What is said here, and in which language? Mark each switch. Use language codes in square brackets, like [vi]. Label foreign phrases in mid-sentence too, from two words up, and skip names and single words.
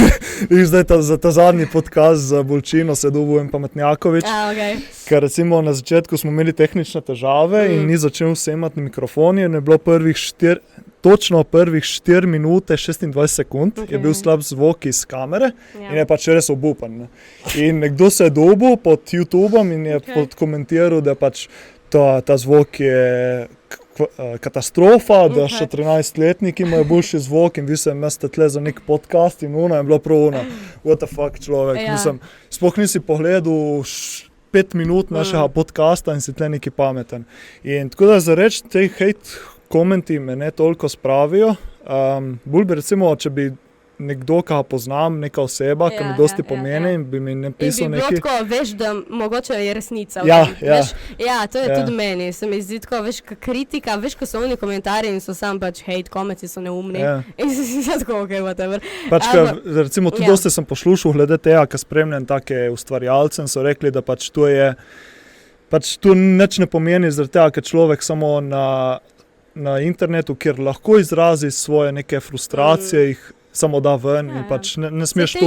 [sl] Zdaj za ta zadnji podcast za Bolčino se dobujem Pametnjakovič, ker recimo na začetku smo imeli tehnične težave in ni začel snemati mikrofon in je bilo točno prvih 4 minute 26 sekund je bil slab zvok iz kamere in je pač res obupan. Ne. In nekdo se je dobil pod YouTubeom in je podkomentiral, da pač ta zvok je katastrofa, da še 13-letniki imajo boljši zvok in vi se imate tle za nek podcast in je bilo prav [en] what the fuck [sl] človek, sploh nisi pogledal 5 minut našega podcasta in si tle neki pameten. In tako da za reč, te hate komenti me ne toliko spravijo, bolj bi recimo, če bi nekdo, ka poznam, neka oseba, ki mi dosti pomeni in bi mi napisal neki... In bi bilo tako, veš, da mogoče je resnica. To je tudi meni, se mi zdi tako, veš, kritika, veš, ko so oni komentarji in so sam pač [en] hate comments, [sl] so neumni. In si tako, [en] ok, whatever. [sl] Pač, recimo, tudi dosti sem poslušal glede tega, ka spremljam take ustvarjalce, so rekli, da pač to je, pač to nič ne pomeni zaradi tega, ker človek samo na internetu, kjer lahko izrazi svoje neke frustracije, jih samo da ven in pač ne smeš to